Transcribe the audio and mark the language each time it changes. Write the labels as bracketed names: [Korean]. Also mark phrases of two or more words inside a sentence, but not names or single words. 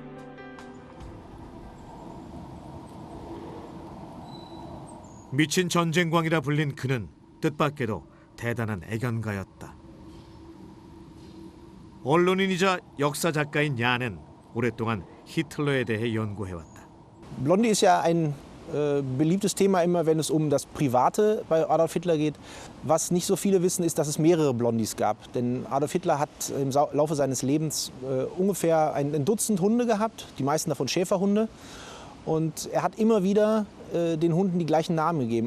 [Korean] 미친 전쟁광이라 불린 그는 뜻밖에도 대단한 애견가였다. 언론인이자 역사 작가인 야는 오랫동안 히틀러에 대해 연구해왔다. [German] Blondie ist ja ein beliebtes Thema immer, wenn es um das Private bei Adolf Hitler geht. Was nicht so viele wissen, ist, dass es mehrere Blondies gab. Denn Adolf Hitler hat im Laufe seines Lebens ungefähr ein Dutzend Hunde gehabt, die meisten davon Schäferhunde. Und er hat immer wieder den Hunden die gleichen Namen gegeben.